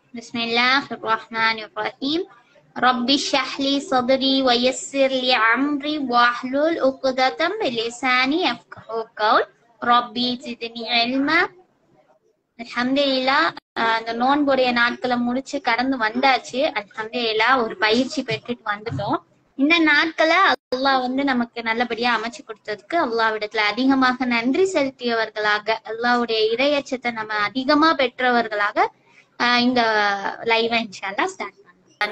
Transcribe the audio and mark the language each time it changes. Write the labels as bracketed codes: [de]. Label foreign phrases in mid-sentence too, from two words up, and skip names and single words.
[ar] بسم الله الرحمن الرحيم رب اشرح لي صدري ويسر لي أمري واحلل عقدة من لساني يفقهوا قولي. رب زدني علما. [ta] அல்ஹம்துலில்லாஹ். அந்த நோன்புடைய நாட்களை முடிச்சு கடந்து வந்தாச்சு. அல்ஹம்துலில்லாஹ் ஒரு பயிற்சி பெற்றுட்டு வந்துட்டோம். இந்த நாட்களை அல்லாஹ் நமக்கு நல்லபடியா அமைச்சு கொடுத்ததுக்கு அல்லாஹ்விடத்துல அதிகமாக நன்றி செலுத்தியவர்களாக, அல்லாஹ்வுடைய இறையச்சத்தை நம்ம அதிகமா பெற்றவர்களாக இந்த லைவ் இன்ஷாஅல்லாஹ் ஸ்டார்ட் பண்ணலாம்.